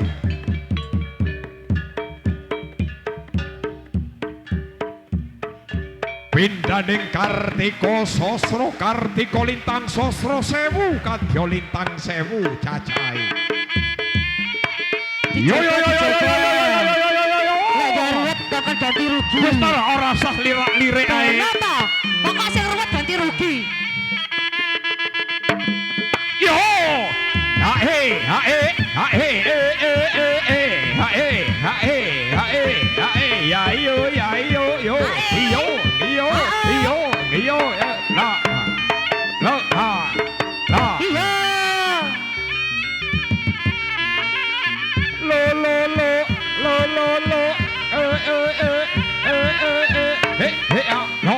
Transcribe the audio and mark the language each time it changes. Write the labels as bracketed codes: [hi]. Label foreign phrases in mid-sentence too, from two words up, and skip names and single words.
[jv] Pindaning Kartika Sasra, Kartika Lintang Sasra sewu kadya lintang sewu cacahe. Yo yo yo yo yo yo. Lek ruwet bakal ganti rugi. Wis ta ora usah lirik ae. Kenapa? Pokok sing ruwet ganti rugi. Yo. Ha he ha he ha he ha he ha he ha he ya yo yo yo yo yo yo la la la Iya. lo he he no